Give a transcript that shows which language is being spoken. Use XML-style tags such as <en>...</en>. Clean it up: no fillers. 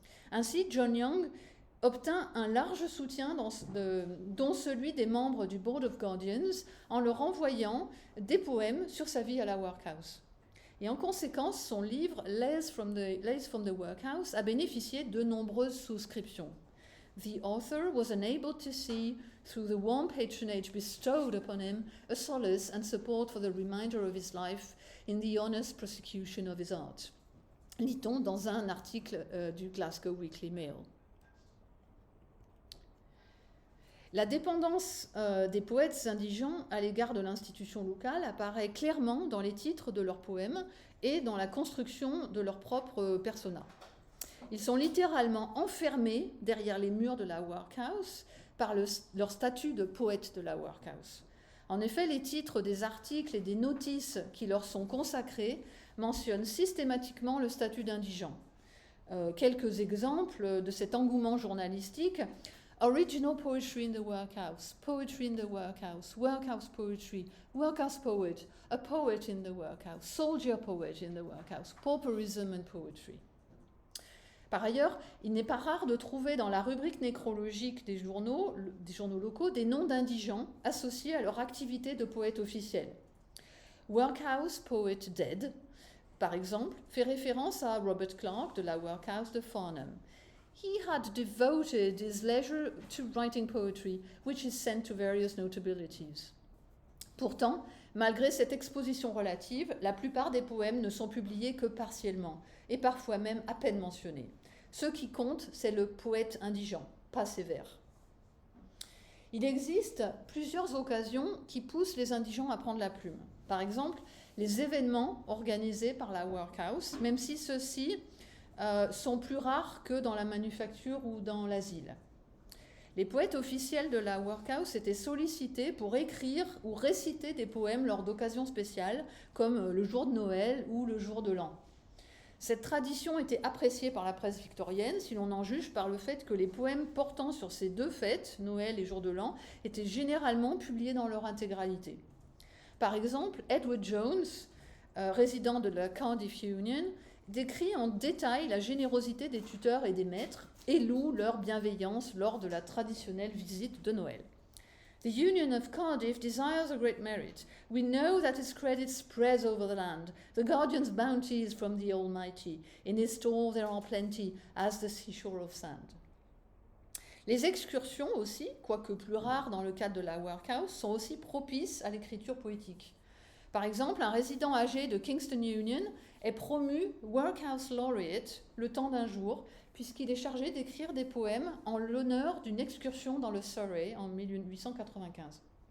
<fr>Ainsi, John Young obtint un large soutien, dont celui des membres du Board of Guardians, en leur envoyant des poèmes sur sa vie à la workhouse. Et en conséquence, son livre Lays from the Workhouse a bénéficié de nombreuses souscriptions.</fr> <en>The author was enabled to see, through the warm patronage bestowed upon him, a solace and support for the remainder of his life in the honest prosecution of his art.</en> <fr>Lit-on dans un article du Glasgow Weekly Mail. La dépendance des poètes indigents à l'égard de l'institution locale apparaît clairement dans les titres de leurs poèmes et dans la construction de leur propre persona. Ils sont littéralement enfermés derrière les murs de la workhouse par leur statut de poète de la workhouse. En effet, les titres des articles et des notices qui leur sont consacrés mentionnent systématiquement le statut d'indigent. Quelques exemples de cet engouement journalistique:</fr> <en>Original poetry in the workhouse, poetry in the workhouse, workhouse poetry, workhouse poet, a poet in the workhouse, soldier poet in the workhouse, pauperism and poetry.</en> <fr>Par ailleurs, il n'est pas rare de trouver dans la rubrique nécrologique des journaux locaux des noms d'indigents associés à leur activité de poète officiel. Workhouse Poet Dead, par exemple, fait référence à Robert Clark de la workhouse de Farnham.</fr> <en>He had devoted his leisure to writing poetry, which is sent to various notabilities.</en> <fr>Pourtant, malgré cette exposition relative, la plupart des poèmes ne sont publiés que partiellement, et parfois même à peine mentionnés. Ce qui compte, c'est le poète indigent, pas sévère. Il existe plusieurs occasions qui poussent les indigents à prendre la plume. Par exemple, les événements organisés par la workhouse, même si ceux-ci sont plus rares que dans la manufacture ou dans l'asile. Les poètes officiels de la workhouse étaient sollicités pour écrire ou réciter des poèmes lors d'occasions spéciales, comme le jour de Noël ou le jour de l'an. Cette tradition était appréciée par la presse victorienne, si l'on en juge par le fait que les poèmes portant sur ces deux fêtes, Noël et jour de l'an, étaient généralement publiés dans leur intégralité. Par exemple, Edward Jones, résident de la Cardiff Union, décrit en détail la générosité des tuteurs et des maîtres et loue leur bienveillance lors de la traditionnelle visite de Noël.</fr> <en>The Union of Cardiff desires a great merit. We know that its credit spreads over the land. The guardian's bounty is from the Almighty. In his store there are plenty, as the seashore of sand.</en> <fr>Les excursions aussi, quoique plus rares dans le cadre de la workhouse, sont aussi propices à l'écriture poétique. Par exemple, un résident âgé de Kingston Union est promu Workhouse Laureate le temps d'un jour, puisqu'il est chargé d'écrire des poèmes en l'honneur d'une excursion dans le Surrey en 1895.</fr>